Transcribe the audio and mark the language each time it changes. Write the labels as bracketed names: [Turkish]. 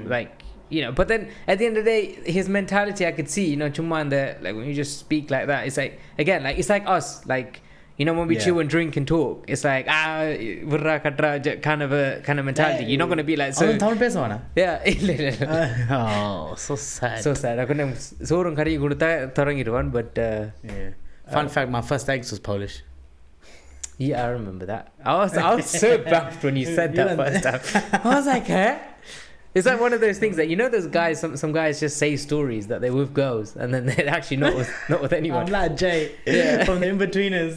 [English] Like, you know. But then at the end of the day, his mentality I could see. You know, Chumanda, like when you just speak like that, it's like again, like it's like us. Like, you know, when we chill and drink and talk, it's like burra katra kind of mentality. You're not gonna be like so. Yeah. Oh, so sad. So sad. [Tamil] கொஞ்சம் சோறும் கறி கொடுத்தா தொடங்கிடுவான். [English] But Yeah. Fun fact: my first ex was Polish. yeah, I remember that. I was so baffled when you said that first time. I was like, huh? It's like one of those things that, you know, those guys, some guys just say stories that they're with girls and then they're actually not with anyone. I'm like Jay from the In-Betweeners.